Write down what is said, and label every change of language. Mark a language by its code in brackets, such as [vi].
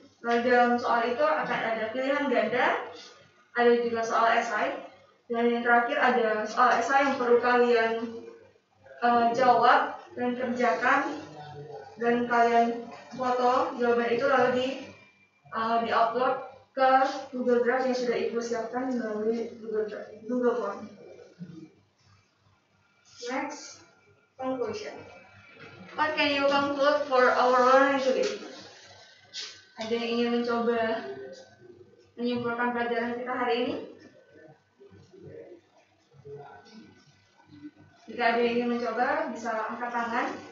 [id] Lalu dalam soal itu akan ada pilihan ganda, ada juga soal esai, dan yang terakhir ada soal esai yang perlu kalian jawab dan kerjakan, dan kalian foto jawaban itu lalu di-upload ke Google Drive yang sudah Ibu siapkan melalui Google Form. [en] Next, conclusion. What can you conclude for our learning today? [id] Ada yang ingin mencoba menyimpulkan pelajaran kita hari ini? Jika ada yang ingin mencoba, bisa angkat tangan.